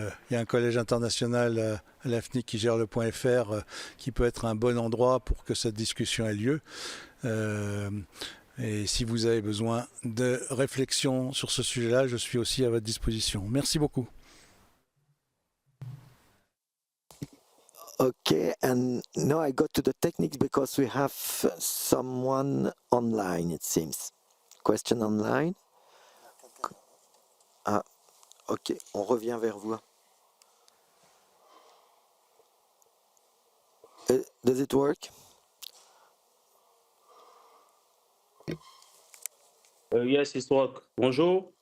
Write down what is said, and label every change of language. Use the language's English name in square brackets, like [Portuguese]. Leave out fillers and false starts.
[French] Il y a un collège international à l'AFNIC qui gère le .fr qui peut être un bon endroit pour que cette discussion ait lieu. Et si vous avez besoin de réflexion sur ce sujet-là, je suis aussi à votre disposition. Merci beaucoup. [English] Okay, and now I go to the techniques because we have someone online, it seems. Question online. [French] Ah, ok, on revient vers vous. [English] Does it work? Yes, it's work. Bonjour.